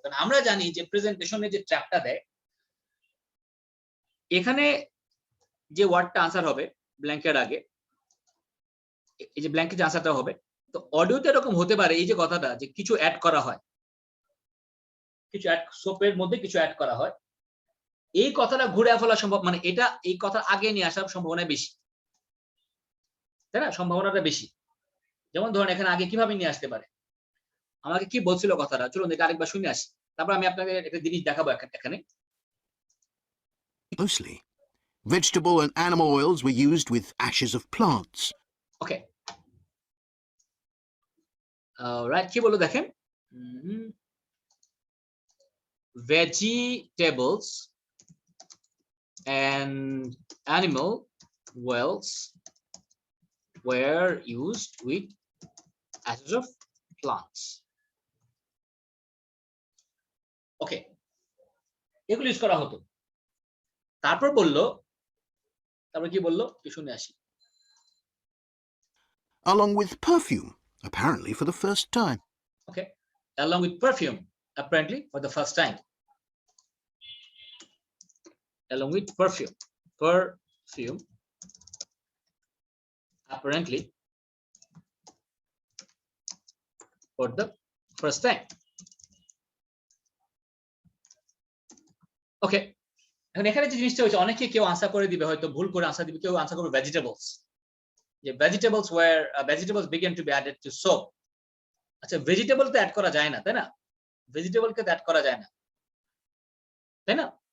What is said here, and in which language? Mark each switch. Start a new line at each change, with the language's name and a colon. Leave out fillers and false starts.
Bangla: কারণ আমরা জানি যে প্রেজেন্টেশনে যে ট্র্যাপটা দেয়, এখানে যে ওয়ার্ডটা আনসার হবে ব্ল্যাঙ্কের আগে, এই যে ব্ল্যাঙ্কে যে আনসারটা হবে, তো অডিওতে এরকম হতে পারে এই যে কথাটা, যে কিছু অ্যাড করা হয়, কিছু অ্যাড, সোপের মধ্যে কিছু অ্যাড করা হয়, এই কথাটা ঘুরে ফেলা সম্ভব, মানে এটা এই কথা আগে নিয়ে আসার সম্ভাবনা বেশি, তাই না? সম্ভাবনাটা বেশি। যেমন ধরেন এখানে আগে কিভাবে নিয়ে আসতে পারে, আমাকে কি বলছিল কথাটা, চলুন দেখে আরেকবার শুনে আসি, তারপর আমি আপনাকে একটা জিনিস দেখাবো এখানে।
English: Closely. Vegetable and animal oils were used with ashes of plants.
Bangla: Okay, right, কি বললো দেখেন,
English: vegetables and animal oils were used with ashes of plants.
Bangla: ওকে, এগুলো ইউজ করা হতো। তারপর কি বললো, কি শুনে আসি।
English: Along with perfume, apparently for the first time. Okay, along with perfume, apparently for the first time. Along with perfume, apparently for the first time.
Bangla: Okay, এখন এখানে যে জিনিসটা হচ্ছে, অনেকে কেউ আনসার করে দিবে, হয়তো ভুল করে আনসার দিবে, কেউ আনসার করবে ভেজিটেবলস, যে
English: vegetables began to be added to soap.
Bangla: আচ্ছা, ভেজিটেবল তো অ্যাড করা যায় না, তাই না? ভেজিটেবলকে অ্যাড করা যায় না, তাই না?